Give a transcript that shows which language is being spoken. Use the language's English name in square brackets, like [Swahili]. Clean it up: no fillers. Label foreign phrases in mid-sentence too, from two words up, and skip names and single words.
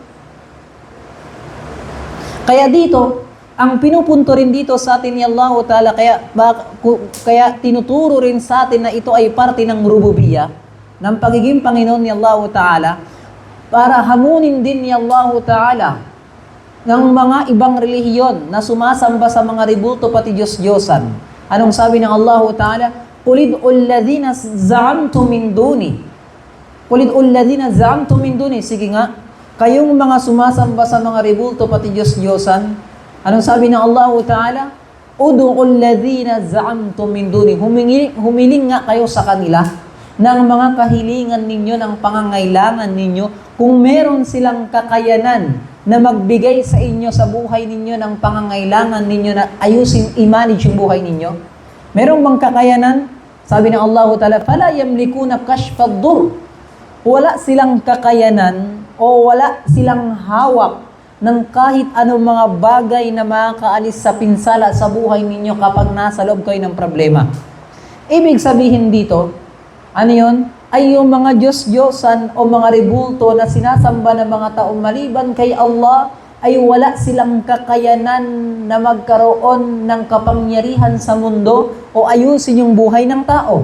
[Filipino] Kaya dito, ang pinupunto rin dito sa atin ni Allah Ta'ala, kaya tinuturo rin sa atin na ito ay parte ng rububiyya, ng pagiging Panginoon ni Allah Ta'ala, para hamunin din ni Allah Ta'ala ng mga ibang relihiyon na sumasamba sa mga ribulto pati Diyos-Diyosan. Anong sabi ng Allah Ta'ala? [Arabic] قل ادعوا الذين زعمتم من دوني. قل ادعوا الذين زعمتم من دوني. [Filipino] Sige nga, kayong mga sumasamba sa mga ribulto pati Diyos-Diyosan. Anong sabi ng Allah Ta'ala? [Arabic] ادعوا الذين زعمتم من دوني. [Filipino] Humiling nga kayo sa kanila ng mga kahilingan ninyo, ng pangangailangan ninyo, kung meron silang kakayanan na magbigay sa inyo sa buhay ninyo ng pangangailangan ninyo na ayusin, i-manage yung buhay ninyo. Meron bang kakayanan? Sabi ng Allah Ta'ala, [Arabic] فَلَا يَمْلِكُونَ كَشْفَ الضُّرِّ. [Filipino] Wala silang kakayanan o wala silang hawak ng kahit anong mga bagay na makakaalis sa pinsala sa buhay ninyo kapag nasa loob kayo ng problema. Ibig sabihin dito, ano yun? Ay yung mga Diyos-Diyosan o mga ribulto na sinasamba ng mga taong maliban kay Allah ay wala silang kakayanan na magkaroon ng kapangyarihan sa mundo o ayusin yung buhay ng tao.